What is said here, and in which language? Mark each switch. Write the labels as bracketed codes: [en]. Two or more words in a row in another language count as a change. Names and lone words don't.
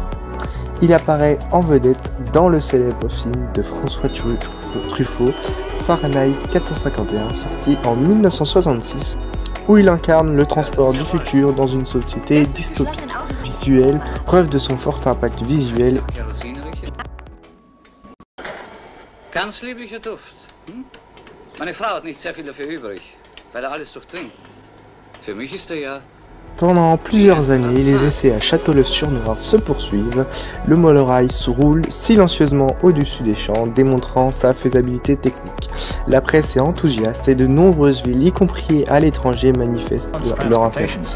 [fr] Il apparaît en vedette dans le célèbre film de François Truffaut, Fahrenheit 451, sorti en 1966, où il incarne le transport du futur dans une société dystopique. Visuelle, preuve de son fort impact visuel. [de] Ganz lieblicher Duft. Meine Frau hat nicht sehr viel dafür übrig, weil alles durchdringt. Für mich ist ja. [fr] Pendant plusieurs années, les essais à Châteauneuf-sur-Loire se poursuivent. Le monorail se roule silencieusement au-dessus des champs, démontrant sa faisabilité technique. La presse est enthousiaste et de nombreuses villes, y compris à l'étranger, manifestent leur intérêt.